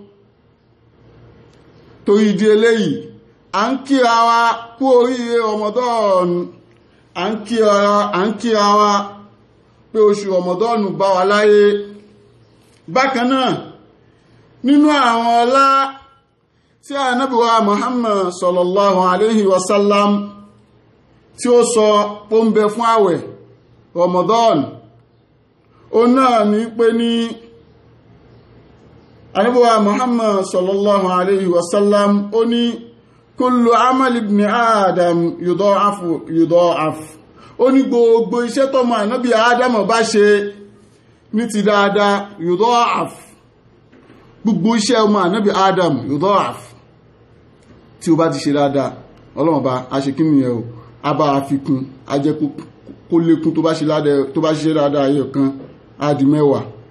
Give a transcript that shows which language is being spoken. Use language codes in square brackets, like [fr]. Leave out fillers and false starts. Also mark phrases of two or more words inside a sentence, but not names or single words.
[yo] torí ìdí eléyìí à ń kíra wa kú oríire Ramadan à ń kíra wa pé oṣù Ramadan bá wa láyé. bákan náà nínú àwọn ọlá tí Ànábì wa Muhammad [ar] صلى الله عليه وسلم [yo] tí ó sọ pé ń bẹ fún àwẹ̀ Ramadan ó náà ní pé ní Ànábì wa Muhammad [ar] صلى الله عليه وسلم [yo] ó ní [ar] كل عمل ابن آدم يضاعف [yo] ó ní gbogbo iṣẹ́ tọ́mọ Ànábì Adam bá ṣe ní ti dáadáa yudha'af gbogbo iṣẹ́ ọmọ Ànábì Adam yudha'af tí ó bá ti ṣe dáadáa Ọlọ́run bá a ṣe kí nìyẹn o a bá a fi kún a jẹ́ kó lékún tó bá ṣe dáadáa ẹyọ kan á di 10